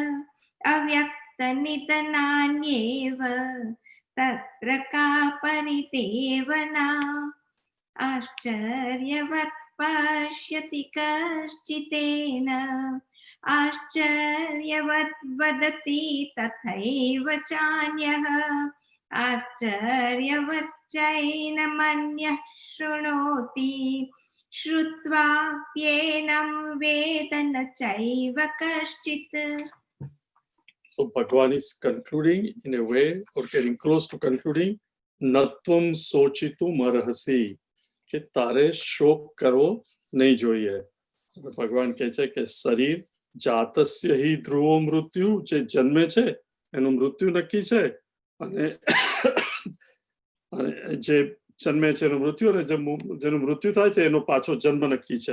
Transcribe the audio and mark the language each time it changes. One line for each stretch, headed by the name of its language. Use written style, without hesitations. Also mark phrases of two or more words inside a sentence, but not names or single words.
Sanskrit: अव्यक्तनिधनान्येव तत्र का परिदेवना आश्चर्यवत् पश्यति कश्चिदेन आश्चर्यवत् वदति तथैव चान्यः आश्चर्यवत् चैनमन्यः शृणोति श्रुत्वाप्येनं वेद न चैव कश्चित्.
English: So Bhagavan is concluding in a way, or getting close to concluding,
Sanskrit: नत्वं शोचितुम् अर्हसि,
Gujarati: કે તારે શોક કરવો નહીં જોઈએ. ભગવાન કહે છે કે શરીર
Sanskrit: જાતસ્ય હિ ધ્રુવો મૃત્યુ,
Gujarati: જે જન્મે છે એનું મૃત્યુ નક્કી છે, અને જે જન્મે છે એનું મૃત્યુ, અને જેનું મૃત્યુ થાય છે એનો પાછો જન્મ નક્કી છે.